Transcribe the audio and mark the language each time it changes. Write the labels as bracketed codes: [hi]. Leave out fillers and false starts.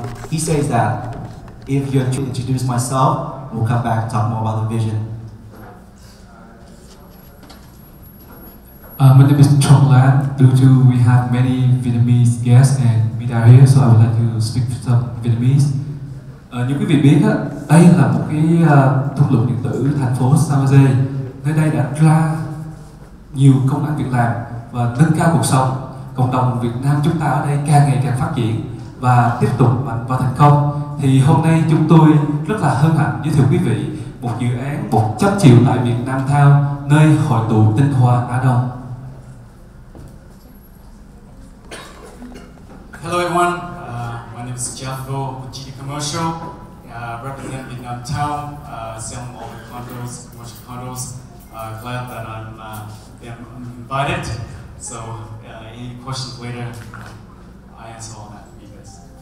[en] He says that if you're to introduce myself, we'll come back and talk more about the vision. My name is Trọng Lam. Due to we have many Vietnamese guests and media here, so I would like to speak some Vietnamese. [vi] Như quý vị biết, đây là một cái thung lũng điện tử thành phố San Jose. Nơi đây đã ra nhiều công ăn việc làm và nâng cao cuộc sống. Cộng đồng Việt Nam chúng ta ở đây càng ngày càng phát triển và tiếp tục mạnh và thành công. Thì hôm nay chúng tôi rất là hân hạnh giới thiệu quý vị một dự án 100 triệu tại Việt Nam Town, nơi hội tụ tinh hoa Á Đông. [en] Hello everyone, my name is Jeff Vo with GD Commercial, represent Vietnam Town, selling all the condos, commercial condos. Glad that I'm invited, so any questions later, I answer all that for you guys.